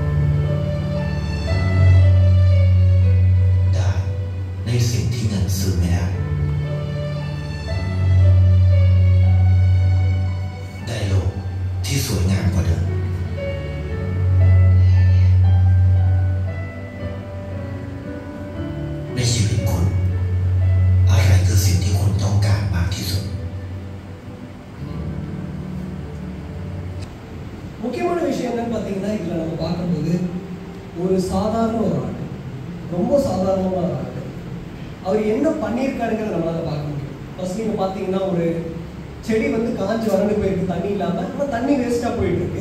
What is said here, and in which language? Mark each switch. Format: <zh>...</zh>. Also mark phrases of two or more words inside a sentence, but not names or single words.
<th>ในสิ่งที่เงินซื้อไม่ได้ได้โลกที่สวยงามกว่าเดิมในชีวิตคุณอะไรคือสิ่งที่คุณต้องการมากที่สุด</th> <ta>முக்கியமான விஷயம் என்னன்னு பார்த்தீங்கன்னா இதில் நம்ம பார்க்கும்போது ஒரு சாதாரண ஒரு ஆள் ரொம்ப சாதாரணமான ஒரு ஆள் அவர் என்ன பண்ணியிருக்காருங்கிறத நம்மளால பார்க்க முடியும். ஃபர்ஸ்ட் நீங்கள் பார்த்தீங்கன்னா ஒரு செடி வந்து காஞ்சி வறண்டு போயிருக்கு தண்ணி இல்லாமல், ஆனால் தண்ணி வேஸ்ட்டாக போயிட்டு இருக்கு.</ta>